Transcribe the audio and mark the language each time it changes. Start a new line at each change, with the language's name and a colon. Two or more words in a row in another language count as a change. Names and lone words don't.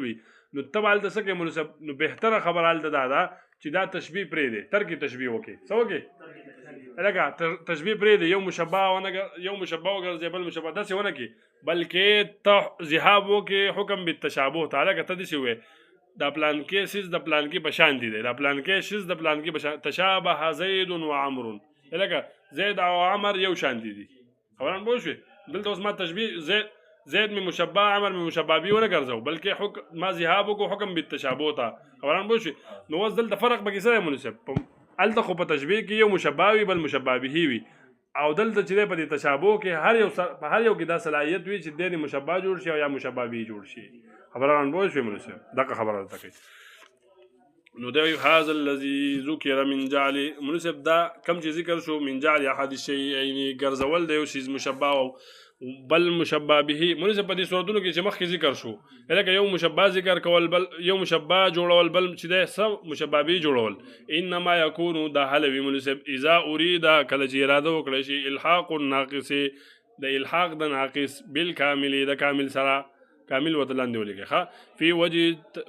Pashto: وي نو ته به هلته څه کوې مناسب نو بهتره خبره هلته دا ده چې دا تشبیه پرېږدې ترک تشبیه وکړې څه وکړې لکه تشبیه پرېږدې یو مشبه وګرځې بل مشبه داسې ونه کړې بلکې ته ذهاب وکړې
Arabic: حکم بالتشابه
Pashto: ته لکه ته داسې ووایې دا پلانکې سیز د پلانکې په شان دی دا پلانکې سیز د پلانکې په شان تشابه زید و عمرو لکه زید او عمر یو شان دي خبران پوه شوې دلته اوس ما تشبیه زید می مشبه عمر می مشبه به ونه ګرځو بلکې ما ذهاب وکړو
Arabic: حکم بالتشابه
Pashto: ته خبران پوه شوې نو اوس دلته فرق پکې څه دی مناسب هلته خو په تشبیه کې یو مشبه وي بل مشبه به وي او دلته چې دی په دې تشابه کې په هر یو کې دا صلاحیت وي چې دی مشبه جوړ شي او یا مشبه به جوړ شي خبران پوه شوې مناسب دغه خبره ده کوي نو دا
Arabic: هذا الذي ذكر من جعل
Pashto: مناسب دا کم چې ذکر شو
Arabic: من جعل احد الشيئين
Pashto: ګرځول د یو شی مشبه او بل مشبه به مناسب په دې صورتونو کې چې مخکې ذکر شو لکه یو مشبه ذکر کول بل یو مشبه جوړول بل چې دی څه مشبه به جوړول
Arabic: انما یکون
Pashto: دا حلوي مناسب
Arabic: اذا اريد
Pashto: کله چې اراده وکړی شي
Arabic: الحاق الناقص
Pashto: د الحاق د ناقص بالکامل د کامل سره کامل ورته لاندې ولیکئ